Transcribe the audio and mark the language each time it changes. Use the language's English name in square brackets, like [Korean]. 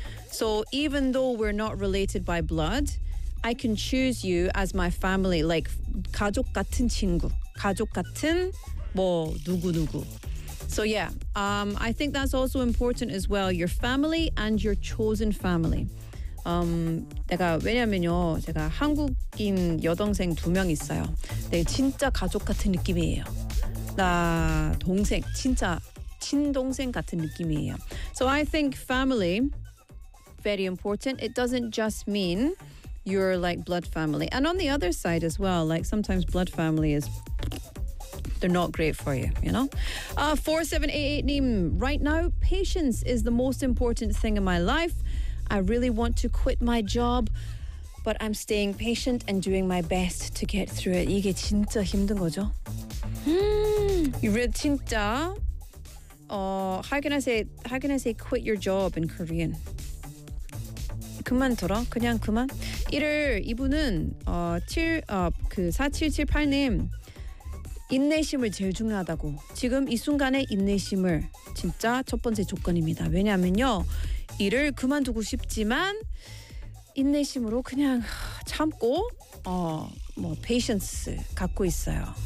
[English] So even though we're not related by blood, I can choose you as my family, like [Korean] 가족 같은 친구, 가족 같은 뭐 누구누구. [English] So yeah, I think that's also important as well, your family and your chosen family. [Korean] 내가 왜냐면요, 제가 한국인 여동생 두 명 있어요. 내가 진짜 가족 같은 느낌이에요. 나 동생, 진짜 친동생 같은 느낌이에요. [English] So I think family, very important. It doesn't just mean you're like blood family. And on the other side as well, like sometimes blood family is, they're not great for you, you know? 4788 Neem, right now, patience is the most important thing in my life. I really want to quit my job, but I'm staying patient and doing my best to get through it. [Korean] 이게 진짜 힘든 거죠? 이게 진짜, [English] how can I say quit your job in Korean? [Korean] 그만 들어, 그냥 그만. 이분은 4778님 인내심을 제일 중요하다고. 지금 이 순간에 인내심을 진짜 첫 번째 조건입니다. 왜냐하면요, 일을 그만두고 싶지만 인내심으로 그냥 참고 뭐 patience 갖고 있어요.